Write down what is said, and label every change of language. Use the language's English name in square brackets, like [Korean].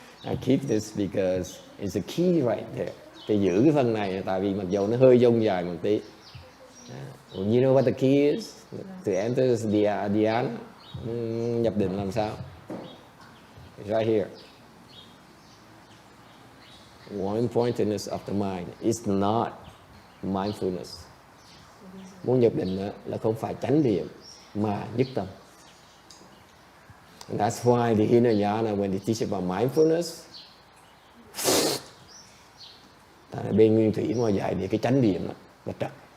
[English] I keep this because it's a key right there. [Vietnamese] Thì giữ cái phần này tại vì mặc dù nó hơi dông dài một tí. [English] You know what the key is to enter the dhyana? [Vietnamese] Nhập định làm sao? [English] It's right here. One pointedness of the mind is not mindfulness. [Vietnamese] Muốn nhập định là không phải chánh niệm mà nhất tâm. [English] And that's why the Hinayana, when they teach about mindfulness, [Vietnamese] bên Nguyên Thủy mà dạy về cái chánh niệm là trật.